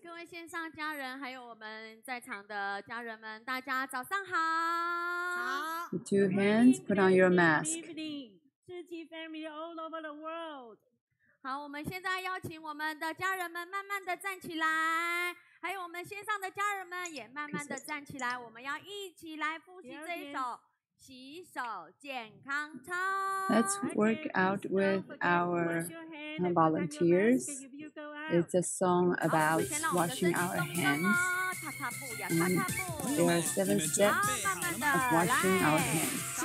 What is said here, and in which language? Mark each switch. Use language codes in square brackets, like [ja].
[zh] 各位线上家人，还有我们在场的家人们，大家早上好。 [en] The two hands, put on your mask. family all over the world. [zh] 好，我们现在邀请我们的家人们慢慢的站起来，还有我们线上的家人们也慢慢的站起来，我们要一起来复习这一首洗手健康操。 [en] Let's work out with our volunteers. It's a song about washing our hands. And there are 7 steps of washing our hands.